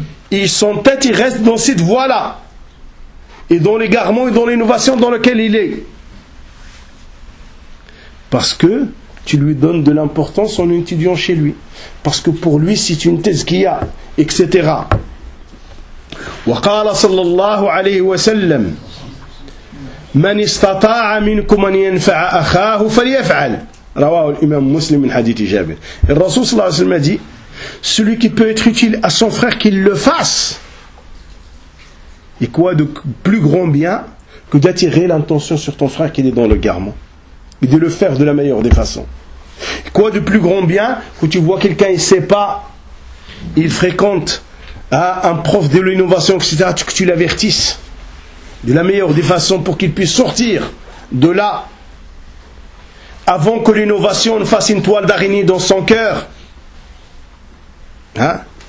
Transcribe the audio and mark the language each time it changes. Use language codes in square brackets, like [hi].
[fr] Et son tête, il reste dans cette voie-là. Et dans l'égarement et dans l'innovation dans laquelle il est. Parce que tu lui donnes de l'importance en étudiant chez lui. Parce que pour lui, c'est une thèse qu'il y a, etc. [ar] Wa qala sallallahu alayhi wa sallam. من استطاع منكم ان ينفع اخاه فليفعل رواه الامام مسلم من حديث جابر. الرسول صلى الله عليه وسلم قال [fr] celui qui peut être utile à son frère qu'il le fasse. Et quoi de plus grand bien que d'attirer l'attention sur ton frère qu'il est dans le garment et de le faire de la meilleure des façons. Et quoi de plus grand bien que tu vois quelqu'un il sait pas, il fréquente un prof de l'innovation, etc., que tu l'avertisses de la meilleure des façons pour qu'il puisse sortir de là avant que l'innovation ne fasse une toile d'araignée dans son cœur. Hein?